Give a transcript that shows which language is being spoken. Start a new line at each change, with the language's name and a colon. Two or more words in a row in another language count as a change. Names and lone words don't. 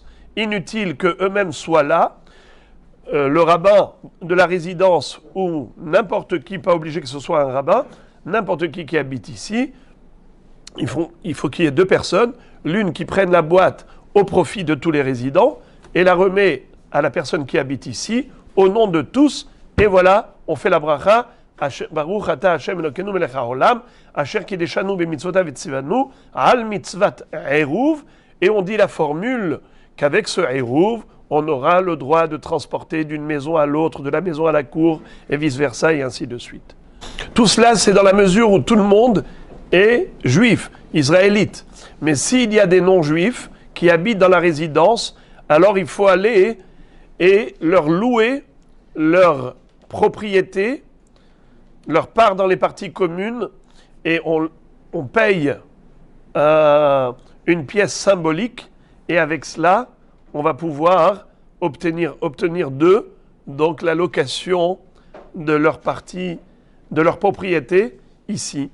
French: Inutile qu'eux-mêmes soient là, le rabbin de la résidence ou n'importe qui, pas obligé que ce soit un rabbin, n'importe qui habite ici, il faut qu'il y ait deux personnes, l'une qui prenne la boîte au profit de tous les résidents et la remet à la personne qui habite ici, au nom de tous, et voilà, on fait la bracha,
Hebrew: ברוך אתה השם אלוקינו מלך העולם, אשר קדשנו במצותיו וצונו, על מצות עירוב,
French: et on dit la formule qu'avec ce eruv, on aura le droit de transporter d'une maison à l'autre, de la maison à la cour, et vice-versa, et ainsi de suite. Tout cela, c'est dans la mesure où tout le monde est juif, israélite. Mais s'il y a des non-juifs qui habitent dans la résidence, alors il faut aller et leur louer leur propriété, leur part dans les parties communes, et on paye une pièce symbolique, et avec cela, on va pouvoir obtenir d'eux donc la location de leur partie, de leur propriété ici.